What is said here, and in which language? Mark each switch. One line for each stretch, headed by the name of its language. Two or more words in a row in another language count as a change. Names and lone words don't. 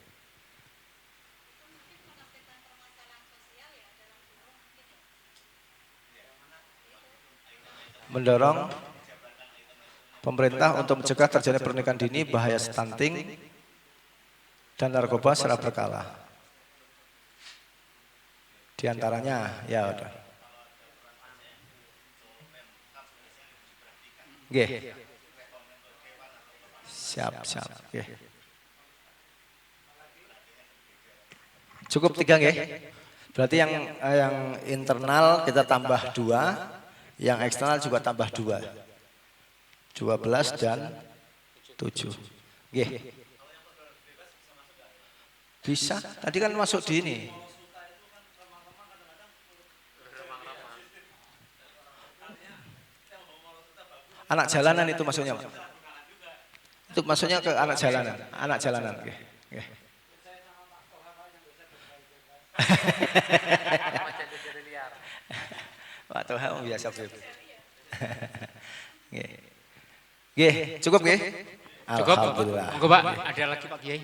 Indonesian: Mendorong pemerintah untuk mencegah terjadinya pernikahan dini, bahaya stunting, dan narkoba secara berkala. Di antaranya, ya udah. Nggih. Siap. Nggih. Cukup 3 nggih. Berarti yang internal kita tambah 2. Yang eksternal juga tambah 2. 12 dan 7. Nggih. Bisa. Tadi kan masuk di ini. Anak jalanan itu maksudnya, Pak. Itu maksudnya ke anak jalanan. Anak jalanan. Nggih. Nggih. Pak Toha biasa Beb. Nggih, cukup nggih? Cukup. Alhamdulillah. Monggo Pak, ada lagi Pak Kiai.